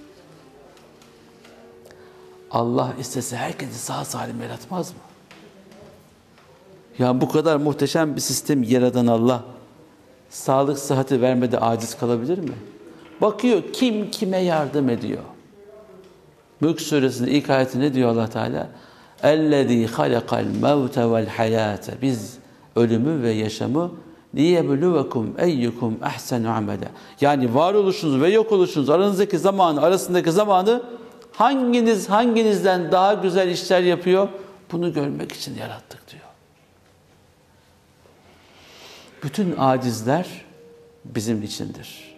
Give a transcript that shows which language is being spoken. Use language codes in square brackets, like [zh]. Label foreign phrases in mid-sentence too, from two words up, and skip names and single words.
[tr] Allah istese herkesi sağ salim yaratmaz mı? Ya bu kadar muhteşem bir sistem yaradan Allah, sağlık sıhhati vermede aciz kalabilir mi? Bakıyor kim kime yardım ediyor. Mülk Suresinin ilk ayeti ne diyor Allah Teala? [ar] اَلَّذ۪ي خَلَقَ الْمَوْتَ وَالْحَيَاةَ [tr] Biz ölümü ve yaşamı [ar] لِيَبْلُوَكُمْ اَيُّكُمْ اَحْسَنُ عَمَلًا [tr] Yani varoluşunuz ve yok oluşunuz arasındaki zamanı hanginizden daha güzel işler yapıyor? Bunu görmek için yarattık diyor. Bütün acizler bizim içindir.